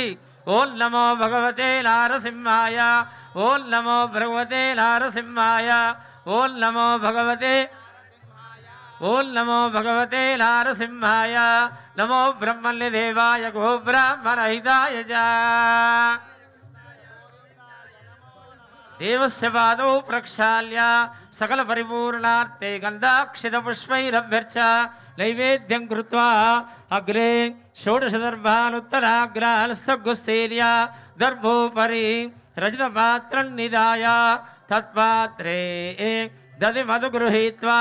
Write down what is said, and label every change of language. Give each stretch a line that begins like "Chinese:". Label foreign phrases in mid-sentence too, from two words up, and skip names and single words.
Sanskrit: ఓం నమో భగవతే నారసింహాయ. ఓం నమో భగవతే నారసింహాయ. ఓం నమో భగవతే. ఓం నమో భగవతే నారసింహాయ. నమో బ్రహ్మణ్య దేవాయ గో బ్రాహ్మణ హితాయ చ. देवस्य पादौ प्रक्षाल्य सकल परिपूर्णार्थे गन्धाक्षितपुष्पैरभ्यर्च नैवेद्यं कृत्वा अग्रे षोडशदर्भानुत्तराग्राहस्तगुस्थैर्य दर्भोपरि रजतपात्रं निधाय तत्पात्रे दधि मधु गृहीत्वा